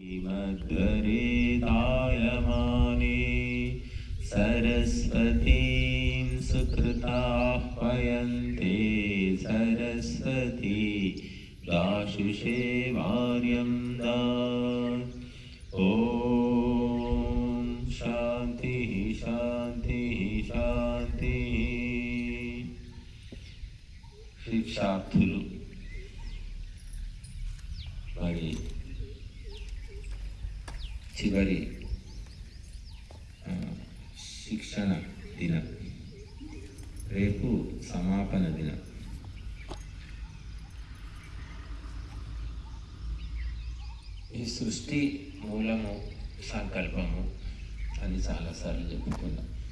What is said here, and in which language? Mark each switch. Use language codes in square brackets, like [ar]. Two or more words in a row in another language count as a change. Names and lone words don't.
[sa] मध्वरे दायमाने सरस्वतीं सुकृताह्वयन्ते सरस्वती दाशुषे वार्यं दा। ॐ शान्ति शान्ति शान्ति। [te] शिक्षार्थुलु మరి చివరి శిక్షణ దినం, రేపు సమాపన దినం. ఈ సృష్టి మూలము సంకల్పము అని చాలాసార్లు చెప్పుకున్నాం.